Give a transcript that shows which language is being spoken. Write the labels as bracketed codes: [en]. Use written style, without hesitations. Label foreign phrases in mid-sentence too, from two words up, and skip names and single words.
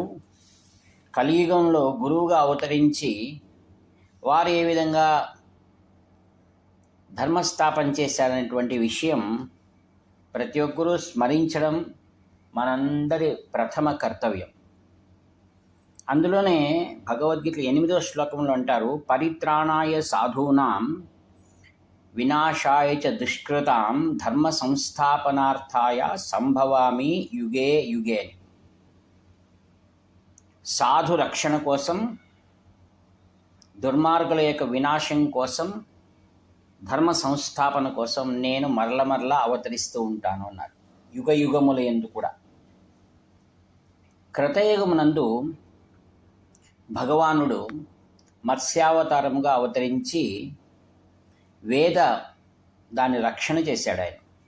[te] కలియుగంలో గురువుగా అవతరించి వారు ఏ విధంగా ధర్మస్థాపన చేశారనేటువంటి విషయం ప్రతి ఒక్కరూ స్మరించడం మనందరి ప్రథమ కర్తవ్యం. అందులోనే భగవద్గీత 8వ శ్లోకంలో అంటారు, [sa] పరిత్రాణాయ సాధూనాం వినాశాయ చ దుష్కృతాం ధర్మ సంస్థాపనార్థాయ సంభవామి యుగే యుగే. [te] సాధు రక్షణ కోసం, దుర్మార్గుల యొక్క వినాశం కోసం, ధర్మ సంస్థాపన కోసం నేను మరల అవతరిస్తూ ఉంటాను అన్నారు. యుగ యుగముల యందు కూడా. కృతయుగమునందు భగవానుడు మత్స్యావతారముగా అవతరించి వేద దాన్ని రక్షణ చేశాడు ఆయన.